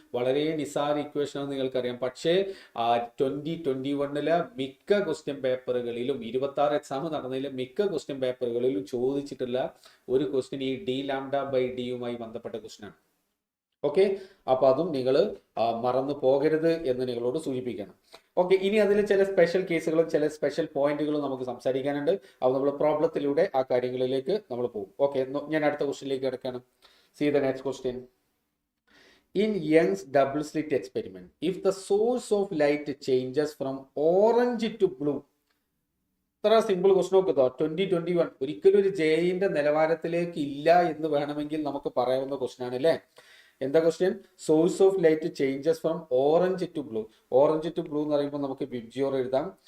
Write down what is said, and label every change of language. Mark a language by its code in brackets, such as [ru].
[ml] വളരെ നിസാര ഇക്വേഷനാണ് നിങ്ങൾക്കറിയാം. പക്ഷേ 2021 മിക്ക ക്വസ്റ്റ്യൻ പേപ്പറുകളിലും 26 എക്സാം നടന്നതിൽ മിക്ക ക്വസ്റ്റ്യൻ പേപ്പറുകളിലും ചോദിച്ചിട്ടുള്ള ഒരു ക്വസ്റ്റ്യൻ ഈ d λ/d ബന്ധപ്പെട്ട ക്വസ്റ്റ്യൻ ആണ്. ഓക്കെ, അപ്പൊ അതും നിങ്ങൾ മറന്നു പോകരുത് എന്ന് നിങ്ങളോട് സൂചിപ്പിക്കണം. ഓക്കെ, ഇനി അതിൽ ചില സ്പെഷ്യൽ കേസുകളും ചില സ്പെഷ്യൽ പോയിന്റുകളും നമുക്ക് സംസാരിക്കാനുണ്ട്. അപ്പോൾ നമ്മൾ പ്രോബ്ലത്തിലൂടെ ആ കാര്യങ്ങളിലേക്ക് നമ്മൾ പോകും. ഓക്കെ, ഞാൻ അടുത്ത ക്വസ്റ്റ്യനിലേക്ക് കിടക്കുകയാണ്. [en] See the next question. In Young's double slit experiment, if the source of light changes from orange to blue, [ml] ഇത്ര സിമ്പിൾ ക്വസ്റ്റ്യൻ നോക്കുക. 2021 ഒരിക്കലും ഒരു JEEന്റെ നിലവാരത്തിലേക്ക് ഇല്ല എന്ന് വേണമെങ്കിൽ നമുക്ക് പറയാവുന്ന ക്വസ്റ്റ്യൻ ആണ് അല്ലേ? എന്താ question? [en] source of light changes from [ml] orange to blue. Orange to blue എന്ന് പറയുമ്പോൾ നമുക്ക് വിബ്ജിയോർ എഴുതാം.